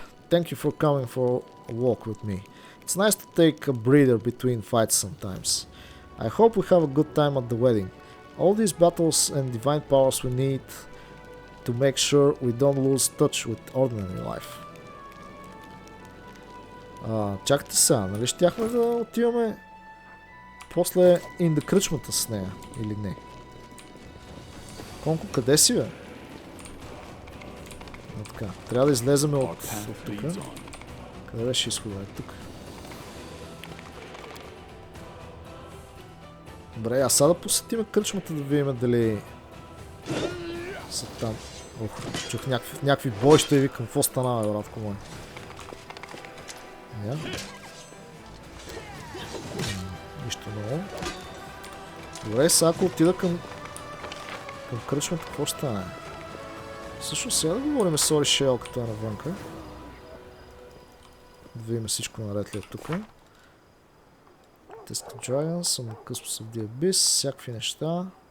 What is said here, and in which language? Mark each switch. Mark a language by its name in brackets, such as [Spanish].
[English] Thank you for coming for a walk with me. It's nice to take a breather between fights sometimes. I hope we have a good time at the wedding. All these battles and divine powers we need to make sure we don't lose touch with ordinary life. [Bulgarian] Чакайте сега, нали щяхме да отиваме после [English] in the [Bulgarian] кръчмата с нея, или не? Конко, къде си, бе? Така, трябва да излезем от тук. Къде беше изхода? Тук. Добре, а сега да посетим кръчмата да видим дали са там. Чух някакви бойща и викам, какво стана, бе, братко мой? Нищо много. Добре, сега ако отида към кръчмата, какво ще стане? Всъщност сега да говорим с Ори Шел, като е навънка. Да видим всичко наред ли е тук. [English] Test Dragons, some Customs of the Abyss, [Bulgarian] всякакви неща.